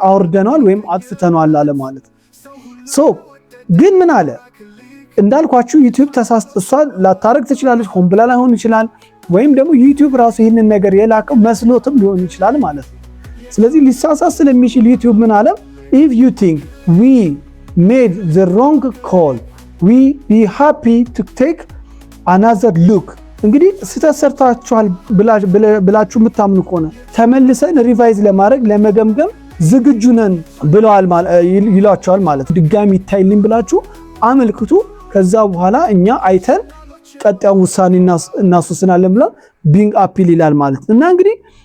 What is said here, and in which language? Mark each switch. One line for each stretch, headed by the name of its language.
Amharic: አውርደናል ወይም አጥፍተናል አለ ማለት ነው። ግን ምን አለ? እንዳልኳችሁ ዩቲዩብ ተሳስቶ እሷ ላታረግ ትችላለች፣ ሆን ብላ ላይሆን ይችላል፣ ወይም ደግሞ ዩቲዩብ ራሱ ይህንን ነገር የላከው መስሎትም ሊሆን ይችላል ማለት ነው። ስለዚህ ሊሳሳት ስለሚችል ዩቲዩብ ምን አለ?
English: if you think we made the wrong call we be happy to take another look.
Amharic: እንግዲህ ስህተት ሰርታችኋል ብላችሁ የምታምኑ ከሆነ ተመልሰን ሪቫይዝ ለማድረግ ለመገምገም ዝግጁ ነን ብለዋል ይሏቸዋል ማለት ነው። ድጋሚ ይታይልኝ ብላችሁ አመልክቱ። ከዛ በኋላ እኛ አይተን ቀጣዩን ውሳኔ እናስወስናለን ብላ ቢንግ አፒል ይላል ማለት ነው። እና እንግዲህ